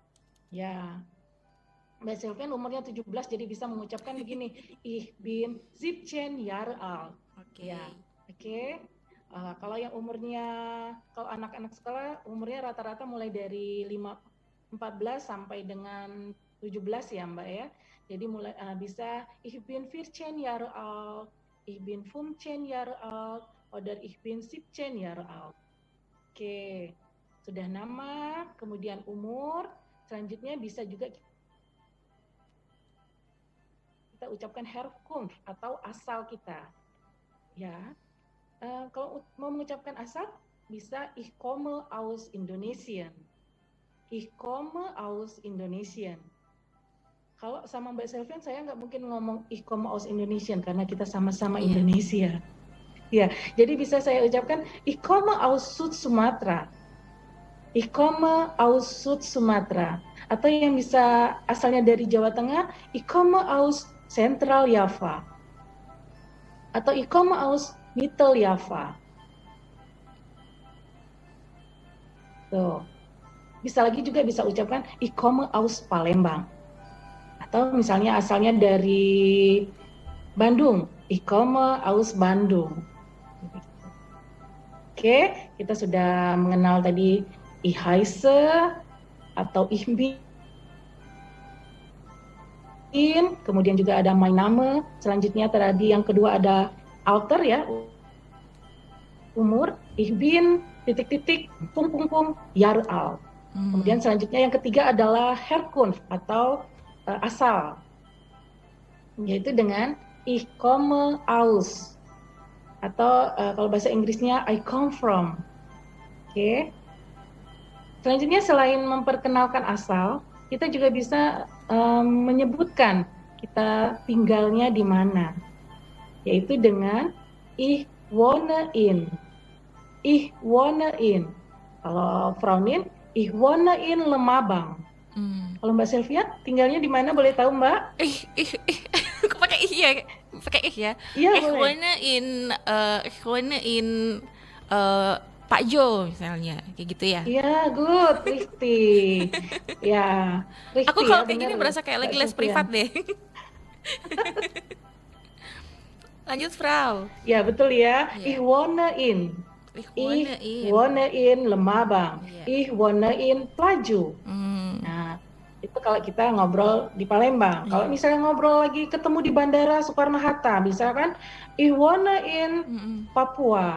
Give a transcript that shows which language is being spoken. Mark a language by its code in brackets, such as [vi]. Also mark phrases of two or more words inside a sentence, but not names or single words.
[id] Ya, Mbak Selvian umurnya 17 jadi bisa mengucapkan begini, [de] Ich bin 17 Jahre alt. [id] Oke. Ya, oke. Kalau yang umurnya, kalau anak-anak sekolah umurnya rata-rata mulai dari 14 sampai dengan 17 ya Mbak ya. Jadi mulai bisa [de] Ich bin 14 Jahre alt, Ich bin 15 Jahre alt, oder Ich bin 17 Jahre alt. [id] Oke, sudah nama, kemudian umur, selanjutnya bisa juga kita ucapkan Herkunft atau asal kita. Ya, kalau mau mengucapkan asal bisa [de] Ich komme aus Indonesien. Ich komme aus Indonesien. [id] Kalau sama Mbak Selvian saya nggak mungkin ngomong [de] Ich komme aus Indonesien [id] karena kita sama-sama Indonesia. Ya, jadi bisa saya ucapkan [de] Ich komme aus Süd Sumatra. Ich komme aus Süd Sumatra. [id] Atau yang bisa asalnya dari Jawa Tengah, [de] Ich komme aus Central Java. Atau Ich komme aus Mittel Java. [id] Tuh. Bisa lagi juga bisa ucapkan [de] Ich komme aus Palembang. [id] Atau misalnya asalnya dari Bandung, [de] Ich komme aus Bandung. [id] Oke, kita sudah mengenal tadi [de] Ich heiße [id] atau [de] Ich bin. [id] Kemudian juga ada [de] mein Name. [id] Selanjutnya tadi yang kedua ada Alter ya, umur. [de] Ich bin ... Jahre alt. [id] Kemudian selanjutnya yang ketiga adalah Herkunft atau asal, yaitu dengan [de] Ich komme aus [id] atau kalau bahasa Inggrisnya [en] I come from. [id] Oke. Selanjutnya selain memperkenalkan asal, kita juga bisa menyebutkan kita tinggalnya di mana, yaitu dengan [de] Ich wohne in. Ich wohne in. [id] Kalau Fraunin, [de] Ich wohne in Lemabang. [id] Kalau Mbak Sylvia tinggalnya di mana, boleh tahu Mbak? Kok pakai ih ya? Pakai ih ya? Iya, [de] Ich wohne in [id] Pak Jo misalnya, kayak gitu ya? Iya, good, richtig. Ya, richtig. Aku kalau kayak gini berasa kayak lagi les privat deh. Lanjut, Frau. Ya, betul ya. [de] Ich wohne in. Ich wohne in Lemabang. Ich wohne in Plaju. [id] Nah, itu kalau kita ngobrol di Palembang. Kalau misalnya ngobrol lagi ketemu di Bandara Soekarno-Hatta, misalkan [de] Ich wohne in Papua.